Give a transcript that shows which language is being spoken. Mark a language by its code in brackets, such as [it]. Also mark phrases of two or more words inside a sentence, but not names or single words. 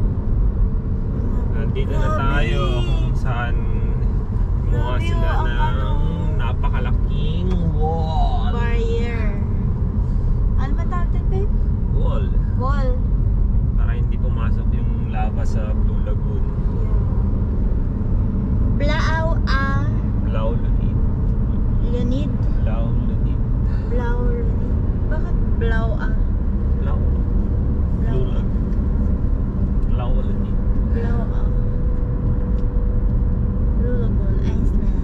[tl] Nandito na tayo kung saan gumawa Grabe, sila oh, ang ano. ng napakalaking wall. Barrier. Ano ba tawag din, babe? Wall. Wall. Para hindi pumasok yung lava sa Blue Lagoon. Blao Blau Lunid. Lunid. Blau Lunid. Blao Lunid. Bakit Blao Blau. Blue Lagoon. Blau Lunid. Blao Blue Lagoon Iceland.